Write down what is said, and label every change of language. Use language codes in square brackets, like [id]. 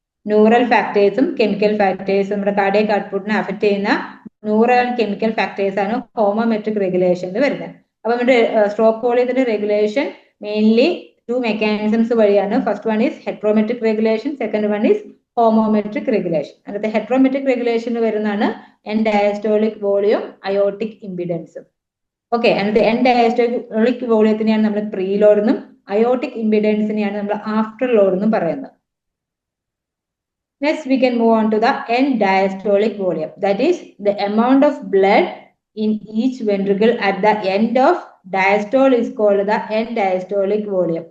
[ml] Neural factors and chemical factors നമ്മുടെ cardiac output നെ affect ചെയ്യുന്ന neural and chemical factors ആണ് homometric regulation വരുന്നത്. അപ്പോൾ നമ്മുടെ stroke വോളിയത്തിന്റെ regulation [en] mainly two mechanisms [ml] വഴിയാണ്. [en] First one is heterometric regulation, second one is homometric regulation. [ml] അതിനകത്ത് heterometric regulation വരുന്നതാണ് end diastolic volume, aortic impedance. Okay, അതിനകത്ത് end diastolic വോളിയത്തിനെയാണ് നമ്മൾ preload എന്നും അയോട്ടിക് ഇംപിഡൻസിനെയാണ് നമ്മൾ ആഫ്റ്റർ ലോഡ് എന്നും പറയുന്നത്. [en] Next, we can move on to the end diastolic volume. That is the amount of blood in each ventricle at the end of diastole is called the end diastolic volume.